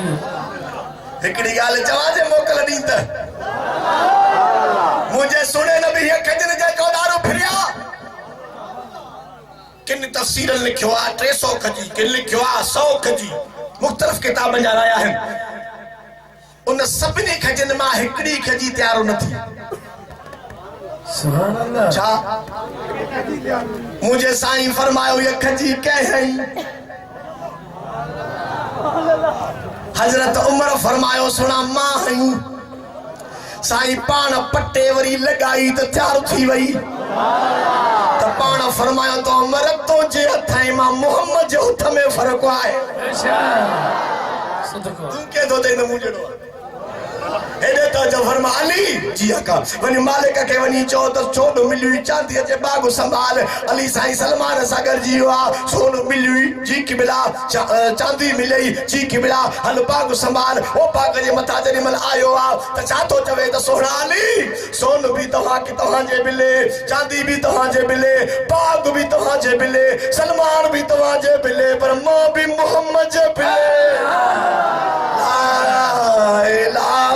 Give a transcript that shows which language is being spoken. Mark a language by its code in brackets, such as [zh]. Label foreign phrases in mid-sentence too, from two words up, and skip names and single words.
[sd] हिकिड़ी ॻाल्हि चवां जे मोकल ॾींद मुंहिंजे सुणे नबी हीअ खजनि जे चौधारो फिरिया किन तफ़सीरनि लिखियो आहे 300 खजी किन लिखियो आहे 100 खजी मुख़्तलिफ़ किताबनि जा राया आहिनि उन सभिनी खजनि मां हिकिड़ी खजी तयारु न थी [ar] سبحان الله [sd] छा मुंहिंजे साईं फरमायो ये खजी कंहिं हज़रत उमर फरमायो सुना मां हई साईं पाण पटे वरी लगाई त तयारु थी वई त पाण फरमायो तो उमर तो जे हथ मां मोहम्मद जे हथ में फर्क आहे अच्छा सदको तू के दो दे न मुजड़ो हेॾे त जो फरमा अली जी आका वनी मालिक के वनी चो त सोन मिली चांदी जे बाग संभाल अली साईं सलमान सागर जी वा सोन मिली जी किबला चांदी मिली जी किबला हल बाग संभाल ओ बाग जे मथा जरी मल आयो आ त छा तो चवे त सोना अली सोन भी तव्हां के तव्हां जे मिले चांदी भी तव्हां जे मिले बाग भी तव्हां जे मिले सलमान भी तव्हां जे मिले पर मां भी मोहम्मद जे मिले ला